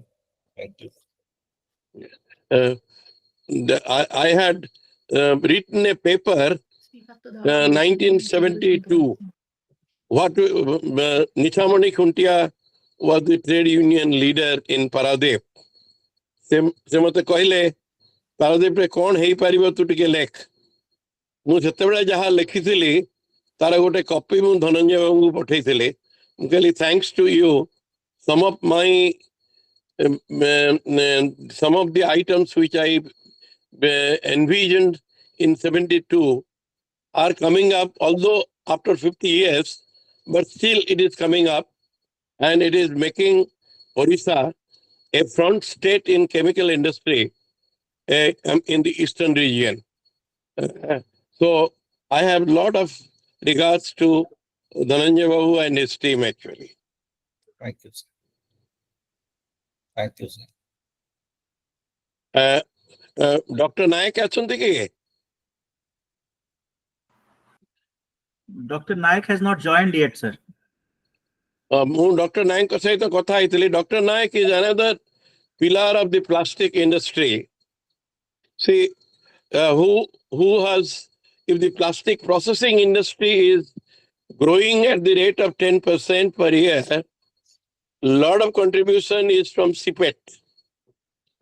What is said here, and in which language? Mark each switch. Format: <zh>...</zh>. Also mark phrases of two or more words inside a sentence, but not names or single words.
<en>Thank you. I had written a paper 1972. What Nichamani Khuntia was the trade union leader in Paradip.</en> <or>ସେ ମତେ କହିଲେ ପାରାଦୀପରେ କଣ ହେଇପାରିବ ତୁ ଟିକେ ଲେଖ। ମୁଁ ଯେତେବେଳେ ଯାହା ଲେଖିଥିଲି ତାର ଗୋଟେ କପି ମୁଁ ଧନଞ୍ଜୟ ବାବୁଙ୍କୁ ପଠେଇଥିଲି। ମୁଁ କହିଲି</or> <en>thanks to you, some of the items which I envisioned in 72 are coming up, although after 50 years, but still it is coming up, and it is making Odisha a front state in chemical industry in the eastern region. So I have a lot of regards to Dhananjay Babu and his team actually. Thank you sir. Thank you sir.</en> <or>Dr. Nayak ଅଛନ୍ତି କି?</or> <en>Dr. Nayak has not joined yet, sir.</en> <or>ମୁଁ ଡକ୍ଟର ନାୟକଙ୍କ ସହିତ କଥା ହେଇଥିଲି।</or> <en>ଡକ୍ଟର ନାୟକ is another pillar of the plastic industry. See, who has, if the plastic processing industry is growing at the rate of 10% per year, lot of contribution is from CPET.</en>